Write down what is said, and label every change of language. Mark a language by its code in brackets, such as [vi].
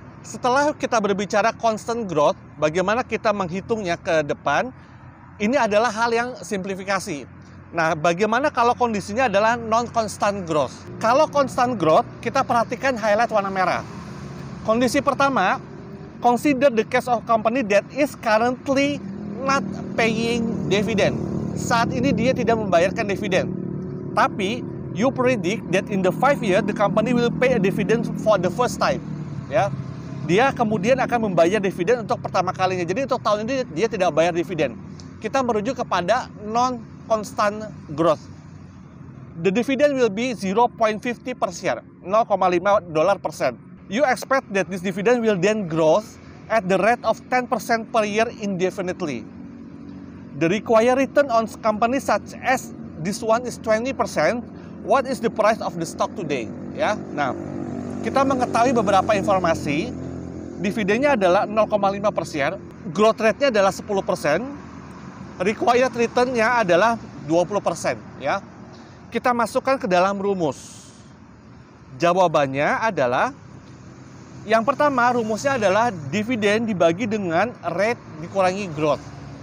[id] Setelah kita berbicara constant growth, bagaimana kita menghitungnya ke depan, ini adalah hal yang simplifikasi. Nah, bagaimana kalau kondisinya adalah non-constant growth? Kalau constant growth, kita perhatikan highlight warna merah. Kondisi pertama, [en] consider the case of company that is currently not paying dividend. [id] Saat ini dia tidak membayarkan dividen. Tapi, [en] you predict that in the 5 years, the company will pay a dividend for the first time. [id] Ya. Dia kemudian akan membayar dividen untuk pertama kalinya. Jadi untuk tahun ini dia tidak bayar dividen. Kita merujuk kepada non-constant growth. [en] The dividend will be 0.50 per share, $0,5 per share. You expect that this dividend will then grow at the rate of 10% per year indefinitely. The required return on companies such as this one is 20%. What is the price of the stock today? [id] Ya, nah kita mengetahui beberapa informasi. Dividennya adalah 0,5 per share, growth rate-nya adalah 10%, required return-nya adalah 20%. Ya. Kita masukkan ke dalam rumus. Jawabannya adalah, yang pertama rumusnya adalah dividen dibagi dengan rate dikurangi growth.